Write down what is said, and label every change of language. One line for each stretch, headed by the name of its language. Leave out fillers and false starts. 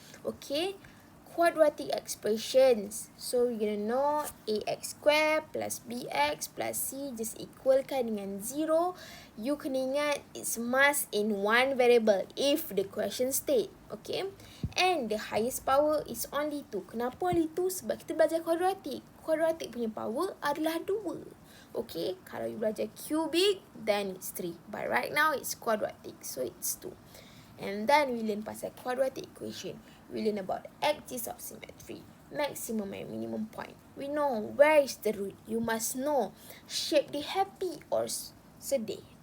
English: Okay, quadratic expressions. So, we're gonna know ax square plus bx plus c just equalkan dengan 0. You
Malay: kena ingat
English: it's must in one variable if the question state. Okay, and the highest power is only 2.
Malay: Kenapa only 2? Sebab kita belajar quadratic. Quadratic punya power adalah 2.
English: Okay, kalau you belajar cubic, then it's 3. But right now, it's quadratic, so it's 2. And then, we learn
Malay: pasal
English: quadratic equation. We learn about axis of symmetry, maximum and minimum point. We know where is the root. You must know shape dia happy or sedih.